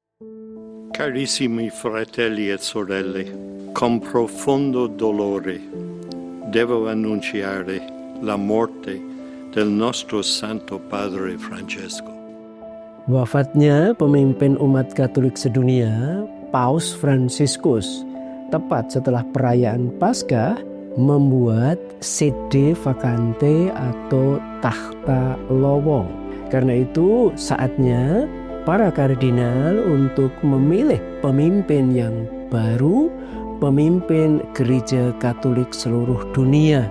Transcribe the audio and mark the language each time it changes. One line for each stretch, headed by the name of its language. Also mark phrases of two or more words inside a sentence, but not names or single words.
Italian: Carissimi fratelli e sorelle, con profondo dolore devo annunciare la morte del nostro Santo Padre Francesco.
Indonesian: Wafatnya pemimpin umat Katolik sedunia, Paus Fransiskus, tepat setelah perayaan Paskah, membuat
Latin: sede vacante
Indonesian: atau takhta lowong. Karena itu saatnya para kardinal untuk memilih pemimpin yang baru, pemimpin Gereja Katolik seluruh dunia.